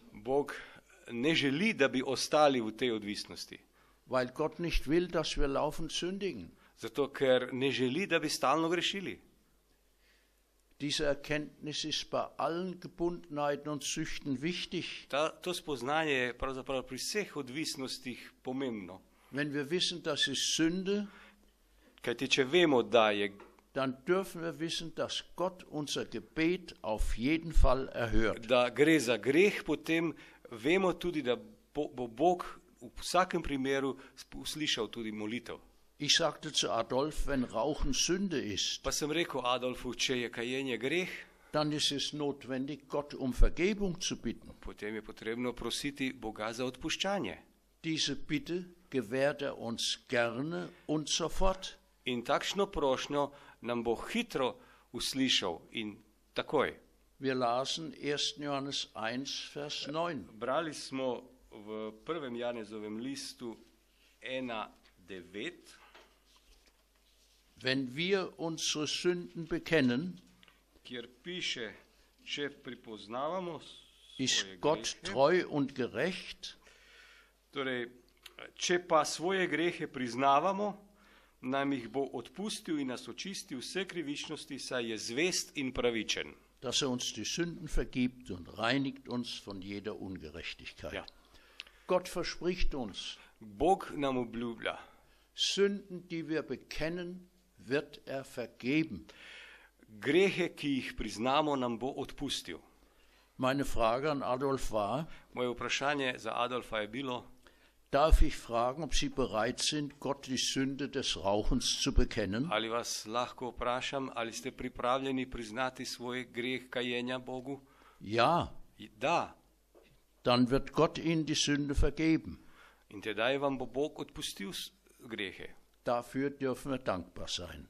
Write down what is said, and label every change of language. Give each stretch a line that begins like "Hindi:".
Slovenian: Bog ne želi, da bi ostali v tej odvisnosti.
German: weil Gott nicht will, dass wir laufend sündigen.
Slovenian: Zato, ker ne želi, da bi stalno grešili.
German: Diese Erkenntnis ist bei allen Gebundenheiten und Süchten wichtig.
Slovenian: To spoznanje je pravzaprav pri vseh odvisnostih pomembno.
German: Wenn wir wissen, das ist Sünde,
Slovenian: Kajti, če vemo, da je,
German: dann dürfen wir wissen, dass Gott unser Gebet auf jeden Fall erhört.
Slovenian: da gre za greh, potem vemo tudi, da bo Bog v vsakem primeru uslišal tudi molitev.
German: Ich sagte zu Adolf, wenn Rauchen Sünde ist,
Slovenian: Pa sem rekel Adolfu, če je kajenje greh,
German: dann ist es notwendig, Gott um Vergebung zu bitten.
Slovenian: potem je potrebno prositi Boga za odpuščanje.
German: Diese Bitte gewährt er uns gerne und sofort.
Slovenian: In takšno prošnjo nam bo hitro uslišal in takoj.
German: Wir lasen 1. Johannes 1, Vers 9.
Slovenian: Brali smo v 1. Janezovem listu 1,9.
German: Wenn wir unsere Sünden bekennen,
Slovenian: Kjer piše, če pripoznavamo
German: ist
Slovenian: svoje
German: Gott
Slovenian: grehe,
German: treu und gerecht,
Slovenian: torej, če pa svoje grehe priznavamo, nam jih bo odpustil in nas očistil vse krivičnosti, saj je zvest in pravičen.
German: dass er uns die Sünden vergibt und reinigt uns von jeder Ungerechtigkeit. Ja. Gott verspricht uns,
Slovenian: Bog nam obljublja,
German: Sünden, die wir bekennen, wird er vergeben.
Slovenian: grehe, ki jih priznamo, nam bo odpustil.
German: Meine Frage an Adolf war,
Slovenian: Moje vprašanje za Adolfa je bilo,
German: darf ich fragen, ob Sie bereit sind, Gott die Sünde des Rauchens zu bekennen?
Slovenian: ali vas lahko vprašam, ali ste pripravljeni priznati svoj greh kajenja Bogu?
German: Ja,
Slovenian: Da,
German: dann wird Gott Ihnen die Sünde vergeben.
Slovenian: in tedaj vam bo Bog odpustil grehe.
German: Dafür dürfen wir dankbar sein.